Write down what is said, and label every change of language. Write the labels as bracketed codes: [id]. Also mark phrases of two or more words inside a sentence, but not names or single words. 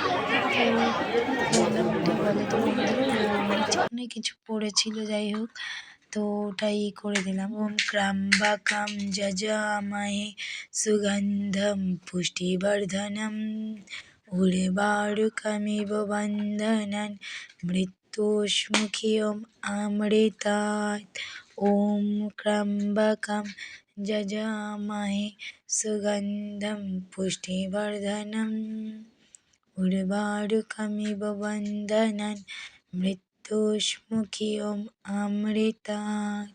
[bn] তো মোটামুটি বলে তো অনেক কিছু পড়েছিল, যাই হোক। তো ওটাই করে দিলাম। [sa] ওম ত্র্যম্বকম যজামহে সুগন্ধম পুষ্টিবর্ধনম উর্বারুকমিব বন্ধনান মৃত্যুষ্মুখীয়ম অমৃতাৎ। ওম ত্র্যম্বকম যজামহে সুগন্ধম পুষ্টিবর্ধনম উর্বারুকমিব বন্ধনান মৃত্যুষ্মুখীয়ম অমৃতাৎ।